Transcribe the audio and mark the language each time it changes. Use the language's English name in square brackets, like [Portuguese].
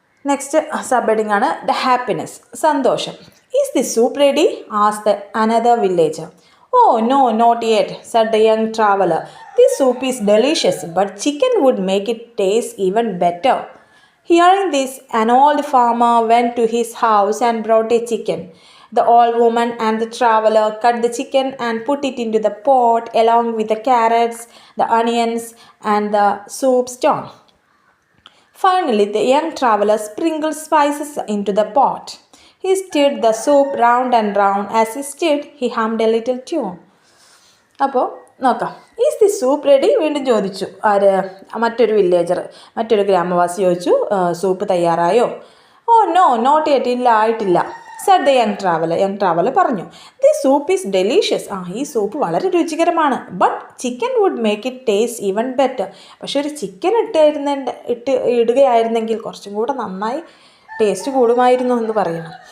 [Malayalam] Next sub heading ആണ് [English] The happiness, സന്തോഷം. Is the soup ready asked another villager. Oh no not yet said the young traveller. This soup is delicious but chicken would make it taste even better. Hearing this, an old farmer went to his house and brought a chicken. The old woman and the traveler cut the chicken and put it into the pot along with the carrots, the onions, and the soup stone. Finally, the young traveler sprinkled spices into the pot. He stirred the soup round and round. As he stirred, he hummed a little tune. [Malayalam] അപ്പോൾ നോക്കാം. [English] Is the soup ready? [Malayalam] വീണ്ടും ചോദിച്ചു മറ്റൊരു villager, മറ്റൊരു ഗ്രാമവാസി ചോദിച്ചു, soup തയ്യാറായോ? [English] oh no not yet, [Malayalam] ഇല്ല ആയിട്ടില്ല. [English] Said the young traveller പറഞ്ഞു. The soup is delicious. [Malayalam] ഈ സൂപ്പ് വളരെ രുചികരമാണ്. [English] But chicken would make it taste even better. [Malayalam] പക്ഷെ ഒരു ചിക്കൻ ഇടുകയായിരുന്നെങ്കിൽ കുറച്ചും കൂടെ നന്നായി ടേസ്റ്റ് കൂടുമായിരുന്നു എന്ന് പറയുന്നു.